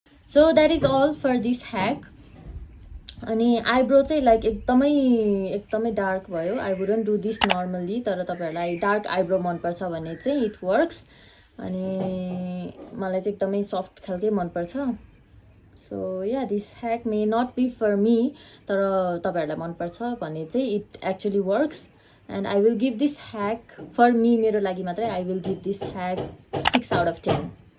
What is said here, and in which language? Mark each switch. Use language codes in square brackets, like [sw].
[en] So that is all for this hack. [ne] अनि eyebrow चाहिँ like एकदमै डार्क भयो. [en] I wouldn't do this normally, [ne] तर तपाईहरुलाई डार्क आइब्रो मनपर्छ भने चाहिँ [en] It works. [ne] अनि मलाई चाहिँ एकदमै सफ्ट खालकै मनपर्छ. [en] so yeah this hack may not be for me, [ne] तर तपाईहरुलाई मनपर्छ भने चाहिँ [en] It actually works. And I will give this hack for me, [ne] मेरो लागि मात्रै [en] I will give this hack 6 out of 10.